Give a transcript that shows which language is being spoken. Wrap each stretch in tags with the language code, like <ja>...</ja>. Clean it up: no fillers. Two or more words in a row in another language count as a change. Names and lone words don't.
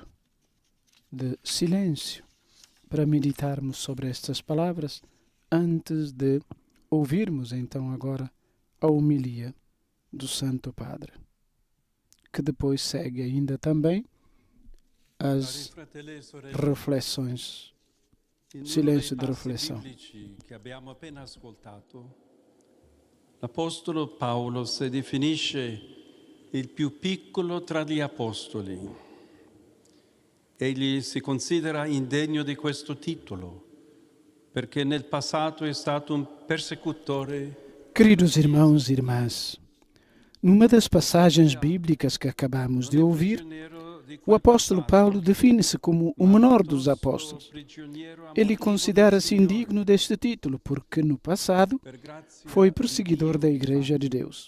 <pt>de silêncio para meditarmos sobre estas palavras antes de ouvirmos então agora a homilia do Santo Padre, que depois segue ainda também as reflexões, silêncio de reflexão.</pt> <it>Che abbiamo appena ascoltato, l'Apostolo Paolo si definisce il più piccolo tra gli apostoli. Egli si considera indegno di questo titolo, perché nel passato è stato un persecutore.</it> <pt>Queridos irmãos e irmãs, numa das passagens bíblicas que acabamos de ouvir, o apóstolo Paulo define-se como o menor dos apóstolos. Ele considera-se indigno deste título porque, no passado, foi perseguidor da Igreja de Deus.</pt>